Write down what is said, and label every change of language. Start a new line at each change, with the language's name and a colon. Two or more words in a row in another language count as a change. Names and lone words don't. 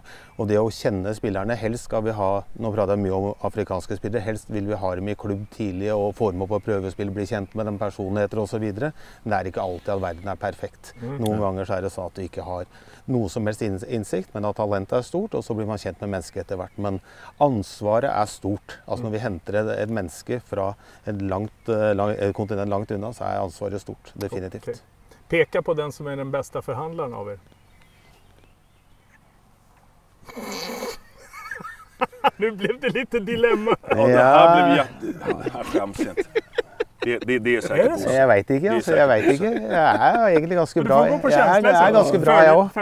Norwegian: Og det å kjenne spillerne, helst skal vi ha, nå prater jeg mye om afrikanske spillere, helst vil vi ha dem i klubb tidlig og få dem opp på prøvespill, bli kjent med dem, personligheter og så videre. Men det er ikke alltid at verden er perfekt. Noen ganger så er det sånn at du ikke har noe som helst innsikt, men at talentet er stort, og så blir man kjent med mennesket etter hvert. Men ansvaret er stort. Altså når vi henter et menneske fra et kontinent langt unna, så er ansvaret stort, definitivt. Okay.
Swedish: Peka på den som är den bästa förhandlaren av er. Nu blev det lite dilemma. Ja, det här skäms inte. Det är säkert så. Jag vet inte, alltså, jag vet inte. Jag är egentligen ganska bra. Jag är ganska bra jag också.